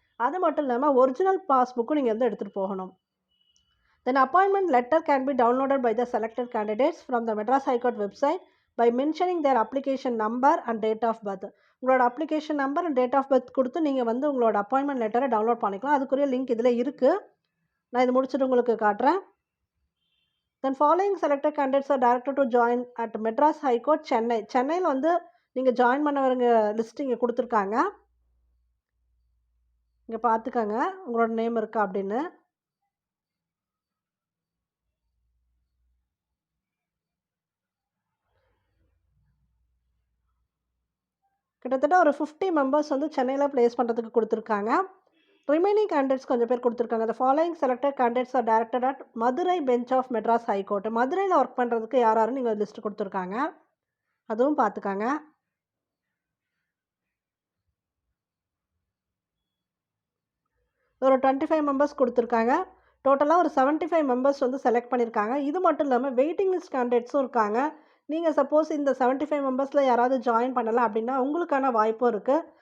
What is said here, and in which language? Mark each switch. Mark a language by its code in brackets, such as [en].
[ta] அது மட்டும் இல்லாமல் ஒரிஜினல் பாஸ்புக்கும் நீங்கள் வந்து எடுத்துகிட்டு போகணும். [en] Then appointment letter can be downloaded by the selected candidates from the Madras high court website by mentioning their application number and date of birth. [ta] உங்களோட application number and date of birth கொடுத்து நீங்கள் வந்து உங்களோட அப்பாயின்மெண்ட் லெட்டரை டவுன்லோட் பண்ணிக்கலாம். அதுக்குரிய லிங்க் இதில் இருக்குது. நான் இது முடிச்சுட்டு உங்களுக்கு காட்டுறேன். [en] Then following selected candidates are directed to join at Madras High Court, Chennai. [ta] சென்னையில் வந்து நீங்கள் ஜாயின் பண்ணவங்க லிஸ்ட் இங்கே கொடுத்துருக்காங்க. இங்கே பார்த்துக்கங்க உங்களோட நேம் இருக்கா அப்படின்னு. கிட்டத்தட்ட ஒரு 50 மெம்பர்ஸ் வந்து சென்னையில் பிளேஸ் பண்ணுறதுக்கு கொடுத்துருக்காங்க. ரிமைனிங் கேண்டிடேட்ஸ் கொஞ்சம் பேர் கொடுத்துருக்காங்க. [en] The following selected candidates are directed at Madurai bench of Madras high court. [ta] மதுரையில் ஒர்க் பண்ணுறதுக்கு யாரும் நீங்கள் லிஸ்ட் கொடுத்துருக்காங்க, அதுவும் பார்த்துக்காங்க. ஒரு 25 மெம்பர்ஸ் கொடுத்துருக்காங்க. டோட்டலாக ஒரு 75 மெம்பர்ஸ் வந்து செலக்ட் பண்ணியிருக்காங்க. இது மட்டும் இல்லாமல் வெயிட்டிங் லிஸ்ட் கேண்டிடேட்ஸும் இருக்காங்க. நீங்கள் சப்போஸ் இந்த 75 மெம்பர்ஸில் யாராவது ஜாயின் பண்ணலாம் அப்படின்னா உங்களுக்கான வாய்ப்பும் இருக்குது.